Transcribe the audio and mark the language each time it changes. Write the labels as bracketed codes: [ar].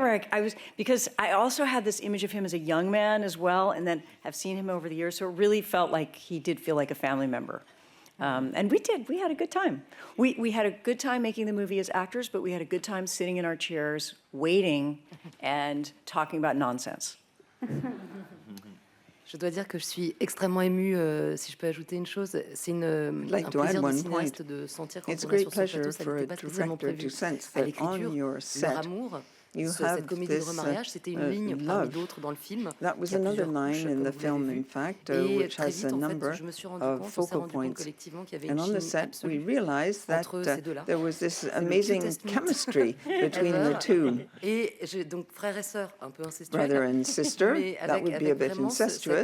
[en] Where because I also had this image of him as a young man as well, and then have seen him over the years, so it really felt like he did feel like a family member. And we had a good time. We had a good time making the movie as actors, but we had a good time sitting in our chairs, waiting, and talking about nonsense. [fr] Je dois dire que je suis extrêmement émue, si je peux ajouter une chose, c'est un plaisir de cinéaste de sentir quand on est sur ce plateau, ça n'était pas spécialement prévu. À l'écriture, leur amour, cette comédie de remariage, c'était une ligne parmi d'autres dans le film. [en] That was another line in the film, in fact, which has a number of focal points. And on the set, we realized that there was this amazing chemistry between the two. [fr] Et donc frère et sœur, un peu incestueux. [en] Brother and sister, that would be a bit incestuous.